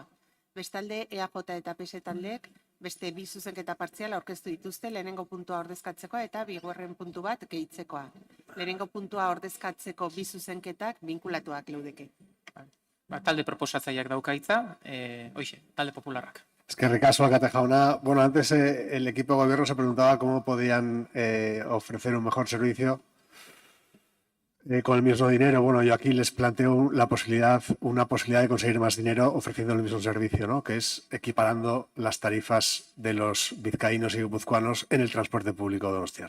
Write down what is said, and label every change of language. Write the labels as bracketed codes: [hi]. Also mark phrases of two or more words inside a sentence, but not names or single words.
[eu] Bestalde, EAJ eta PS taldeek beste bi zuzenketa partziala aurkeztu dituzte lehenengo puntua ordezkatzekoa eta 2. puntu bat gehitzekoa. Lehenengo puntua ordezkatzeko bi zuzenketak binkulatuak leudeke. Talde proposatzaileak daukaitza, talde popularrak. Eskerrik asko, Alkate jauna. [es] Bueno, antes el equipo de gobierno se preguntaba cómo podían ofrecer un mejor servicio con el mismo dinero. Bueno, yo aquí les planteo una posibilidad de conseguir más dinero ofreciendo el mismo servicio, ¿no? Que es equiparando las tarifas de los vizcaínos y guipuzcoanos en el transporte público de Donostiarra.